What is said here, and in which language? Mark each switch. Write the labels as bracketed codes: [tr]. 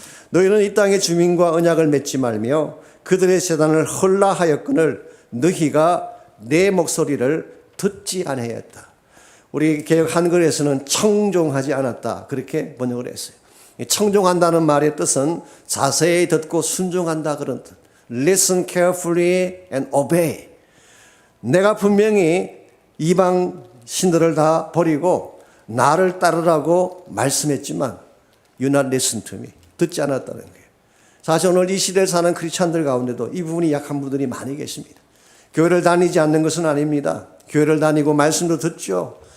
[ko] 너희는 이 땅의 주민과 언약을 맺지 말며 그들의 재단을 헐라하였거늘 너희가 내 목소리를 듣지 아니하였다. 우리 개역 한글에서는 청종하지 않았다, 그렇게 번역을 했어요. 청종한다는 말의 뜻은 자세히 듣고 순종한다, 그런 뜻. [en] Listen carefully and obey. [ko] 내가 분명히 이방 신들을 다 버리고 나를 따르라고 말씀했지만 [en] You not listen to me. [ko] 듣지 않았다는 거예요. 사실 오늘 이 시대에 사는 크리스찬들 가운데도 이 부분이 약한 분들이 많이 계십니다. 교회를 다니지 않는 것은 아닙니다. 교회를 다니고 말씀도 듣죠.